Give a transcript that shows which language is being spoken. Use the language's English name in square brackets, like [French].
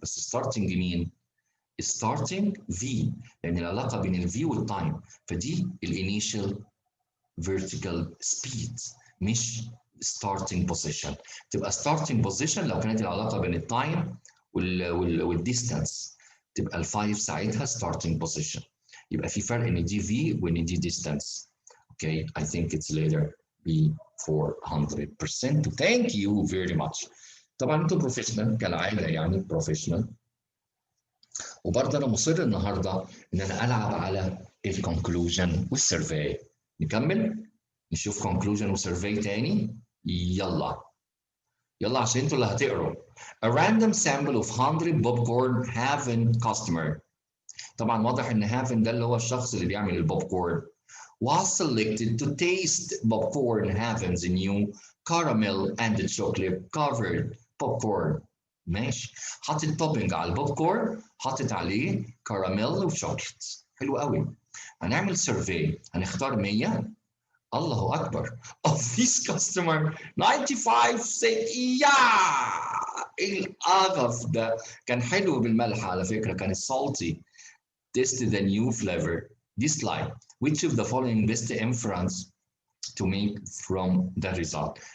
[Arabic] بس starting مين؟ starting V، لان العلاقه بين الفي والتايم، فدي الانيشال vertical speed مش starting position. تبقى starting position لو كانت العلاقه بين التايم والديستانس، تبقى ال5 ساعتها starting position. يبقى في فرق ان دي V وان دي distance. [English] Okay, I think it's letter B for 100%. Thank you very much. [Arabic] طبعا انتوا بروفيشنال كالعاده يعني بروفيشنال. وبرضه انا مصر النهارده ان انا العب على الكونكلوجن والسيرفي. نكمل نشوف conclusion وسيرفي تاني. يلا عشان انتوا اللي هتقروا. [English] A random sample of 100 popcorn haven customer. [Arabic] طبعا واضح ان haven ده اللي هو الشخص اللي بيعمل البوب كورن. [English] Was selected to taste popcorn haven's new caramel and chocolate covered popcorn. [Arabic] ماشي. حطت توبنج على البوب كورن، حطت عليه كراميل وشوكليت. حلو قوي. هنعمل سيرفي، هنختار 100. الله اكبر. [English] Of this customer 95 said yeah. [Arabic] ايه القرف ده؟ كان حلو بالملح على فكره، كان salty. [English] Taste the new flavor. Dislike. Which of the following best inference to make from the result.